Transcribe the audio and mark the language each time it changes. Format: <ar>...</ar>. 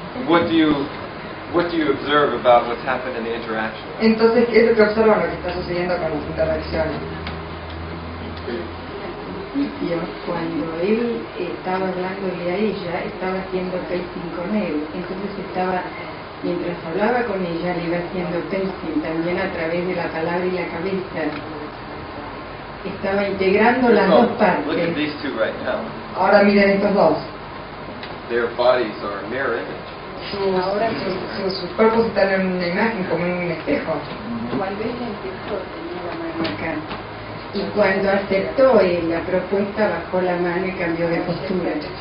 <en>what do you observe about what's happened in the interaction?</en> <es>Entonces, ¿qué es lo que observan lo que está sucediendo con las interacciones? Cuando él estaba hablándole a ella, estaba haciendo pacing con él, entonces mientras hablaba con ella, le iba haciendo pacing también a través de la palabra y la cabeza. Estaba integrando las dos</es> <en>Look at</en> <es>partes.</es> <en>these two right now.</en> <es>Ahora miren estos dos.</es> <en>Their bodies are a mirror image.</en> <es>Sus cuerpos están en una imagen, como en un espejo. Cuando ella empezó, tenía la mano acá. Y cuando aceptó la propuesta, bajó la mano y cambió de postura.</es>